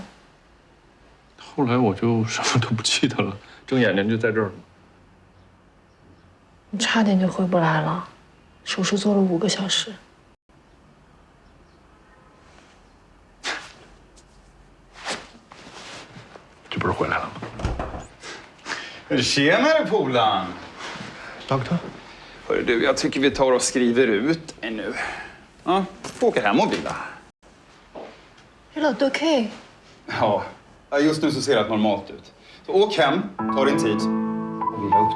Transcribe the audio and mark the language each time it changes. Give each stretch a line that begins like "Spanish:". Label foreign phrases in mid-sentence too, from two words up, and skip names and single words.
Chinese: 后来我就什么都不记得了，睁眼睛就在这儿了。你差点就回不来了，手术做了5个小时。这不是回来了吗？
Swedish: Tjenare polaren! Doktor? Hörru du, jag tycker vi tar och skriver ut en nu. Ja, får åka hem och vila. Är det okej? Ja, just nu så ser det normalt ut. Så åk hem, ta din tid och vila upp dig.